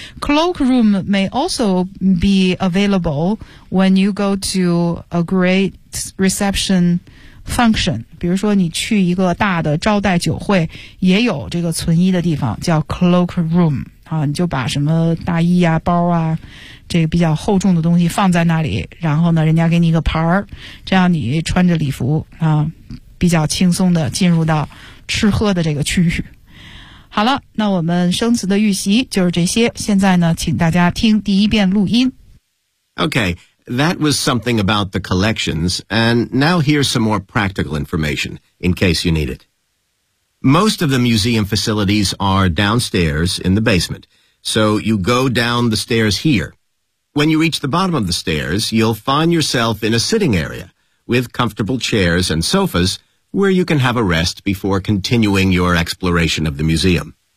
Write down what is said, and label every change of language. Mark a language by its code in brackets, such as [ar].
[en] Cloak room may also be available when you go to a great reception [zh] function， 比如说你去一个大的招待酒会，也有这个存衣的地方叫 cloak room， 啊，你就把什么大衣啊、包啊，这个比较厚重的东西放在那里，然后呢，人家给你一个牌儿，这样你穿着礼服啊，比较轻松的进入到吃喝的这个区域。好了，那我们生词的预习就是这些，现在呢，请大家听第一遍录音。 [en] Okay, that was something about the collections, and now here's some more practical information, in case you need it. Most of the museum facilities are downstairs in the basement, so you go down the stairs here. When you reach the bottom of the stairs, you'll find yourself in a sitting area, with comfortable chairs and sofas, where you can have a rest before continuing your exploration of the museum.